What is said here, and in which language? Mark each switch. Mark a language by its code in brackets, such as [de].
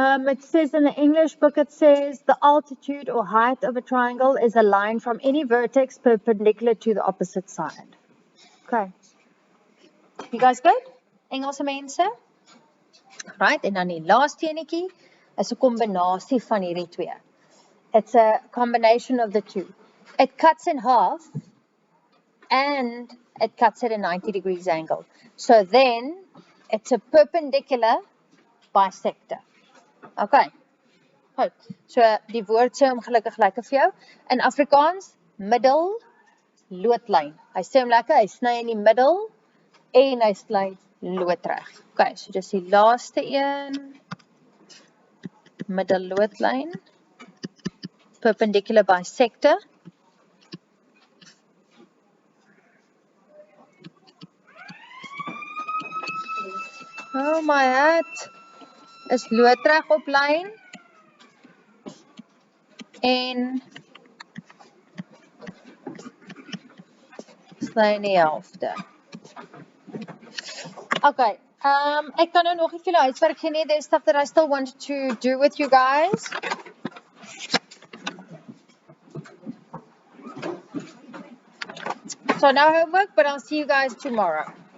[en] It says in the English book, it says the altitude or height of a triangle is a line from any vertex perpendicular to the opposite side. Okay. You guys good? [af] Engelse mense? Right, en dan die laaste enetjie is 'n kombinasie van hierdie twee. [en] It's a combination of the two. It cuts in half and it cuts at a 90 degrees angle. So then it's a perpendicular bisector. Okay. [af] Goed. So die woord sê hom gelukkig lekker vir jou. In Afrikaans, middel loodlyn. Hy sê hom lekker, hy sny in die middel en hy sny loodreg. Okay, so dis die laaste een. Middel loodlyn. Perpendicular bisector. Oh my hat. Is loodreg op lyn en sny in die helfte. Okay, ek kan nou nog nie vir julle huiswerk gee nie. [en] There's stuff that I still wanted to do with you guys. So no homework, but I'll see you guys tomorrow.